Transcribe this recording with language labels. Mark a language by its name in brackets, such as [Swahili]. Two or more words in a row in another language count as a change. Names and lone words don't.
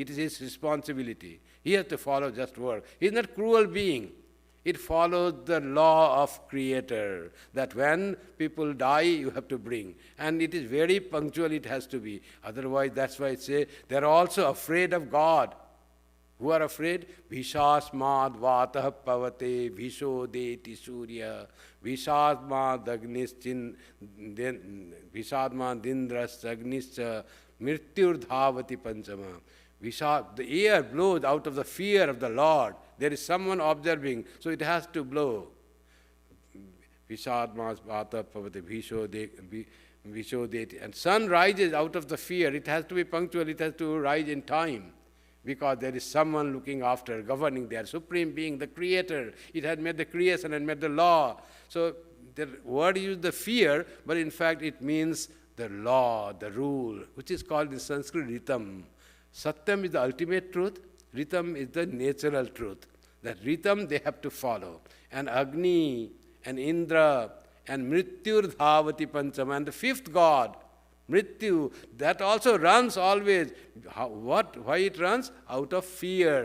[English] It is his responsibility. He has to follow just work. He is not a cruel being. It follows the law of Creator, that when people die, you have to bring. And it is very punctual, it has to be. Otherwise, that's why I say, they are also afraid of God. Who are afraid? [Sanskrit] Vishasmad vatah pavate vishodeti surya vishasmad agnischin vishadmad indras agnischa mrityur dhavati panchama. [English] The air blows out of the fear of the Lord. There is someone observing, so it has to blow. [Sanskrit] Vishadmad vatah pavate vishodeti. [English] And sun rises out of the fear. It has to be punctual, it has to rise in time. Because there is someone looking after, governing there, supreme being, the creator. It had made the creation and made the law. So the word used the fear, but in fact it means the law, the rule, which is called in Sanskrit ritam. Satyam is the ultimate truth, ritam is the natural truth. That ritam they have to follow. And Agni, and Indra, and [Sanskrit] Mrityur Dhavati Panchama, [English] and the fifth god, Mrityu, that also runs always. Why it runs? Out of fear.